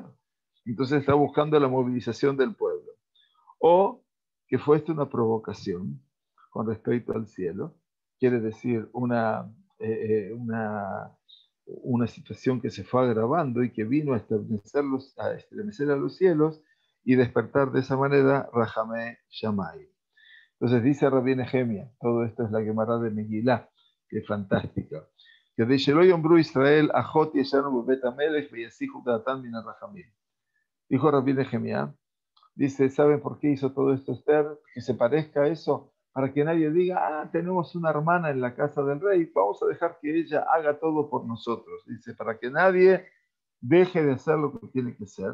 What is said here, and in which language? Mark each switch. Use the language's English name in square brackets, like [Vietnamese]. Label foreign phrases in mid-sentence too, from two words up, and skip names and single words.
[Spanish] Entonces está buscando la movilización del pueblo. O que fue esto una provocación con respecto al cielo, quiere decir una situación que se fue agravando y que vino a estremecer a los cielos y despertar de esa manera [Hebrew] רחמי שמים. [Spanish] Entonces dice Rabbi Nehemia, todo esto es la Gemara de Megilá, que es fantástica, que dice, [Hebrew] לא יאמרו ישראל אחות ישנו בבית המלך ויסיחו דעתן מן רחמים. [Spanish] Dijo Rabbi Nehemia, dice, ¿saben por qué hizo todo esto Esther? Que se parezca a eso, para que nadie diga, tenemos una hermana en la casa del rey, vamos a dejar que ella haga todo por nosotros. Dice, para que nadie deje de hacer lo que tiene que hacer.